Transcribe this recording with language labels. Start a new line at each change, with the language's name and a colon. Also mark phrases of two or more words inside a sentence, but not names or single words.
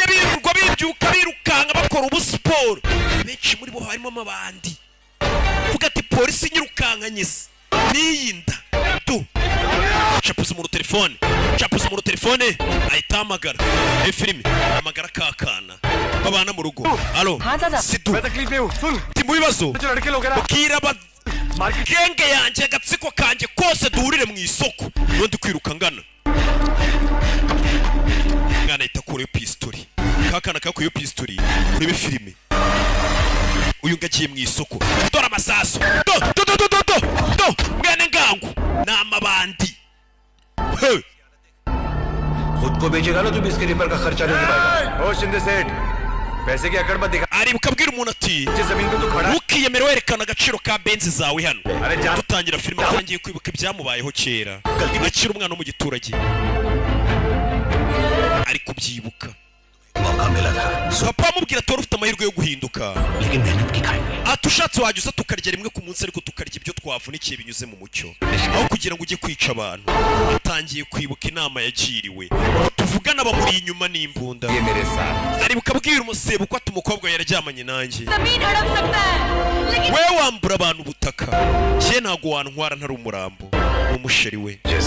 Kinyarwanda: birirwa bibyuka birukanga bakora ubu siporo benshi muri bo harimo amabandi vuga ati polisi nyirukankanye se niyinda do chapuza mu telefone ahita amagara filime amagara kakana babana mu rugo alo sidu timu bibazo bukira genge yanjye agatsiko kanjye kose duhurire mu isoko niyo ndi kwiruka ngana mwana ahita akura iyo pistori kakana kakuye iyo pistori urebe filime uyu ngagiye mu isoko dore amasaso do mwene ngangu ni amabandi
Hindi: खुद को बेचेगा ना तुम इसके रिपेयर का खर्चा नहीं पाएगा ओ शिंदे सेठ पैसे की अकड़ मत दिखा
Kinyarwanda: ari bukabwira umuntu ati
Hindi: जमीन पे तो खड़ा
Kinyarwanda: ukiyemera werekana agaciro ka benzi zawe hano dutangira filime atangiye kwibuka ibyamubayeho kera akiri umwana wo mu giturage ari kubyibuka papa amubwira ati wari ufite amahirwe yo guhinduka ati ushatse wajya uza tukarya rimwe ku munsi ariko tukarya ibyo twavunikiye binyuze mu mucyo aho kugira ngo ujye kwica abantu atangiye kwibuka inama yagiriwe tuvugana bamuri inyuma n'imbunda ari bukabwira umusebo ko ati umukobwa yararyamanye nanjye we wambura abantu ubutaka cye ntago wantwara ntari umurambo umusheri we